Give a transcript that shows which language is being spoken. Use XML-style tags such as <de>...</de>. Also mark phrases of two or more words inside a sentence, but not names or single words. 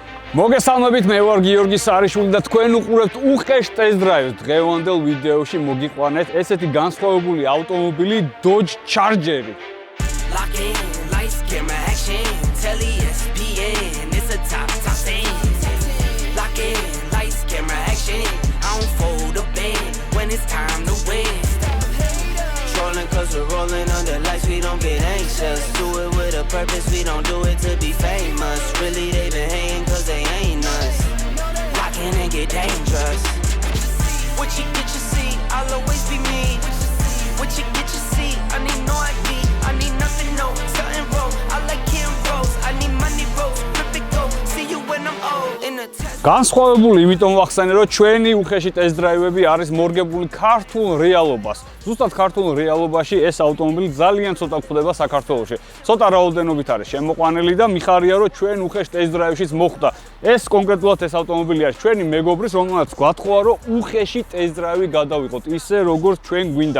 <ka>მოგესალმებით, მე ვარ გიორგი სარიშვილი და თქვენ უყურებთ უხეშ ტესტ დრაივს. დღევანდელ ვიდეოში მოგიყვანეთ ესეთი განსხვავებული ავტომობილი Dodge Charger-ი.</ka> <en>Cause we're rolling under lights, we don't get anxious. Do it with a purpose, we don't do it to be famous. Really, they been hating cause they ain't us. Rockin' and get dangerous. What you get, you see, I'll always be me. What you get, you see, I need no ID. I need nothing, no, something wrong. I like Kim Rose, I need money rolls. Flip it go, see you when I'm old. In the test.</en> <ka>განსხვავებული იმიტომ ვახსენე, რომ ჩვენი უხეში ტესტ დრაივები არის მორგებული ქართულ რეალობას. ზუსტად ქართულ რეალობაში ეს ავტომობილი ძალიან ცოტა გვხვდება საქართველოში. ცოტა რაოდენობით არის შემოყვანილი და მიხარია, რომ ჩვენ უხეში ტესტ დრაივშიც მოხვდა. ეს კონკრეტულად ეს ავტომობილი არის ჩვენი მეგობრის, რომელმაც გვათხოვა, რომ უხეში ტესტ დრაივი გადავიღოთ, ისე როგორც ჩვენ გვინდა.</ka>